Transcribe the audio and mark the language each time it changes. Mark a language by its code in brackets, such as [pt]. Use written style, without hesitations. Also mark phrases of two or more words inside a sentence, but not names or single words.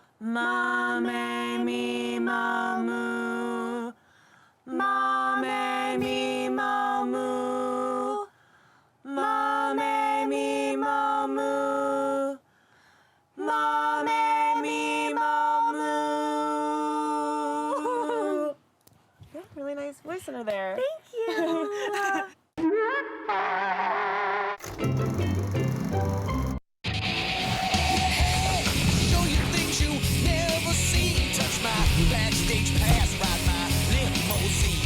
[en] Ma, me, me, ma, moo. Ma, me, me, ma, moo. Ma, me, me, ma, moo. Ma, me, me, ma, moo. You have a really nice voice under there. Thank you. Show you things you never seen. Touch my backstage pass, ride my limousine.